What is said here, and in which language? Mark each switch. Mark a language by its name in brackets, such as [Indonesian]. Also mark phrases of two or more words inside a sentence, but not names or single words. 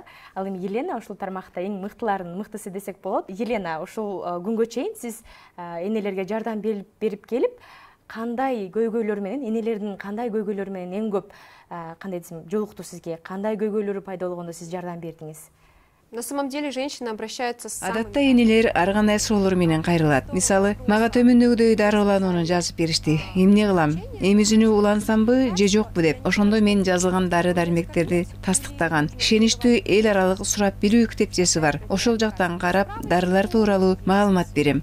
[Kyrgyz] Ал эми Елена ушул тармакта эң мыктыларын мыктысы десек болот. Елена, ушул күнгө чейин сиз энелерге жардам берип келип, кандай көйгөйлөр менен, энелердин кандай көйгөйлөрү менен эң көп кандай десем жолукту сизге, кандай көйгөйлөрү пайда болгондо сиз жардам бердиңиз? [Russian] На самом деле женщина обращается с [Kyrgyz] Адатта энелер ар кандай суроолор менен кайрылат. Мисалы, мага төмөндөгүдөй дарыланууну жазып беришти. Эмне кылам? Эмизүүнү улансамбы же жокпу деп. Ошондо мен жазылган дары-дармектерди тастыктаган ишеништүү эл аралык сурап билүү китепчеси бар. Ошол жактан карап, дарылар тууралуу маалымат берем.